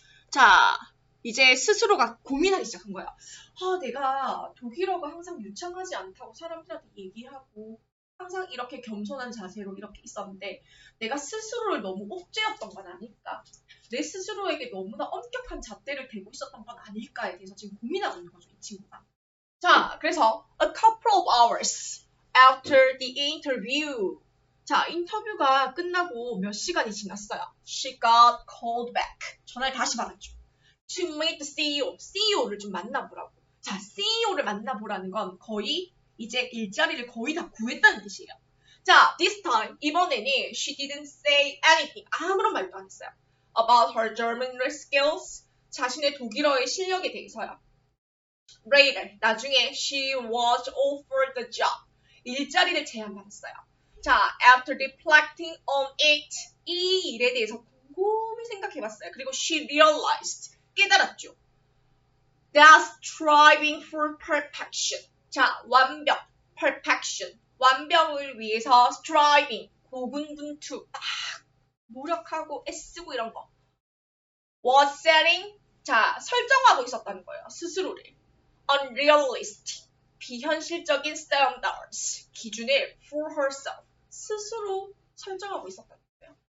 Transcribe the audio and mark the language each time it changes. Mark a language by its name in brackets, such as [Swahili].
[Korean] 자, 이제 스스로가 고민하기 시작한 거야. 내가 독일어가 항상 유창하지 않다고 사람들한테 얘기하고 항상 이렇게 겸손한 자세로 이렇게 있었는데 내가 스스로를 너무 옥죄였던 건 아닐까? 내 스스로에게 너무나 엄격한 잣대를 대고 있었던 건 아닐까에 대해서 지금 고민하고 있는 거죠, 이 친구가. 자, 그래서 [English] a couple of hours after the interview. [Korean] 자, 인터뷰가 끝나고 몇 시간이 지났어요. [English] She got called back. [Korean] 전화를 다시 받았죠. [English] To meet the CEO. [Korean] CEO를 좀 만나보라고. 자, CEO를 만나보라는 건 거의 이제 일자리를 거의 다 구했다는 뜻이에요. [English] 자, this time, 이번에는 she didn't say anything. [Korean] 아무런 말도 안 했어요. [English] About her German skills. [Korean] 자신의 독일어의 실력에 대해서요. [English] Later, [Korean] 나중에 [English] she was offered the job. [Korean] 일자리를 제안받았어요. 자, [English] after reflecting on it, [Korean] 이 일에 대해서 곰곰이 생각해봤어요. 그리고 [English] she realized, [Korean] 깨달았죠. [English] That striving for perfection. [Korean] 자, 완벽, perfection. 완벽을 위해서 striving, 고군분투, 노력하고 애쓰고 이런 거. [English] was setting, [Korean] 자, 설정하고 있었다는 거예요. 스스로를. unrealistic, 비현실적인 standards, 기준을 [English] for herself, [Korean] 스스로 설정하고 있었다는 거예요.